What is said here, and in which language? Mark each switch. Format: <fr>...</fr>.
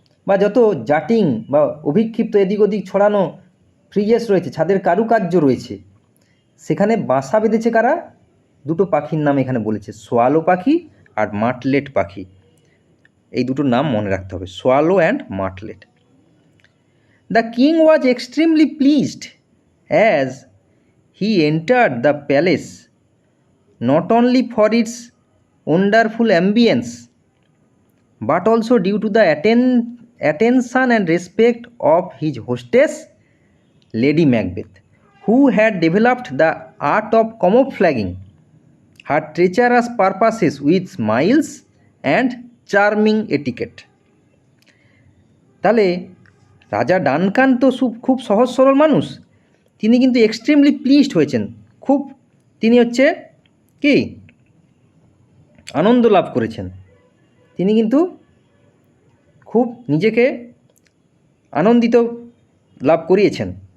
<bn>বা যত জাটিং বা অভিক্ষিপ্ত এদিক ওদিক ছড়ানো ফ্রিজেস রয়েছে, ছাদের কারুকার্য রয়েছে, সেখানে বাসা বেঁধেছে কারা? দুটো পাখির নাম এখানে বলেছে, সোয়ালো পাখি আর মার্টলেট পাখি। এই দুটোর নাম মনে রাখতে হবে, swallow and মার্টলেট।</bn> <en>The king was extremely pleased as he entered the palace, not only for its wonderful ambience but also due to the attention and respect of his hostess Lady Macbeth, who had developed the art of camouflaging her treacherous purposes with smiles and charming etiquette.</en> <bn>তাহলে রাজা Duncan তো খুব সহজ সরল মানুষ, তিনি কিন্তু extremely pleased হয়েছেন, খুব তিনি হচ্ছে কি আনন্দ লাভ করেছেন, তিনি কিন্তু খুব নিজেকে আনন্দিত লাভ করিয়েছেন।</bn>